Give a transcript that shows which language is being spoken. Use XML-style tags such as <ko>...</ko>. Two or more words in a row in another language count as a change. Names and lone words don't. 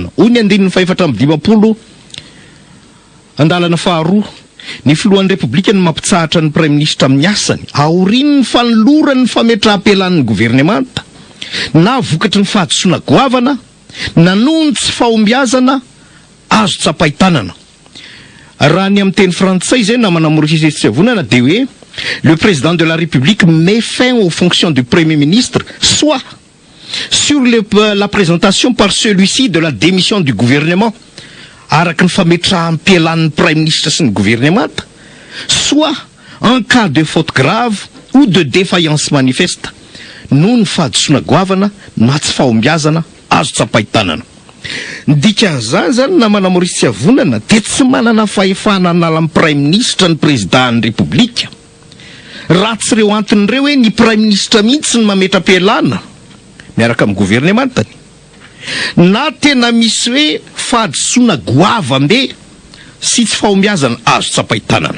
<mg>Hoy ny andininy fahefatra amby 50 andalana faharoa ny filohan'ny repoblika ny mampitsahatra ny</mg> <fr>prime ministre</fr> <mg>amin'ny asany aorian'ny fanolorany fametraha-pelan'ny gouvernemanta na vokatry ny fahadosoana goavana na noho ny tsy fahombiazana azo tsapaitanana. Raha ny amin'ny teny frantsay zay na manamoritsitsavonana de hoe</mg> <fr>le président de la République met fin aux fonctions du premier ministre, soit sur la présentation par celui-ci de la démission du gouvernement,</fr> <mg>araky ny fametraha-pelan'ny prime ministre sy ny gouvernemanta,</mg> <fr>soit en cas de faute grave ou de défaillance manifeste,</fr> <mg>noho ny fahadosoana goavana na tsy fahombiazana azo tsapaitanana. Dikan'izany zany na manamoritsitsavonana de tsy manana fahefana anala amin'ny</mg> <fr>prime ministre</fr> <mg>ny présiden'ny république. Raha tsy reo anton'ireo hoe ny</mg> <fr>prime ministre</fr> <mg>mihitsy ny mametra-pialana miaraka amin'ny gouvernementany, na tena misy hoe fahadosoana goavambe sy tsy fahombiazana azo tsapaitanana.</mg>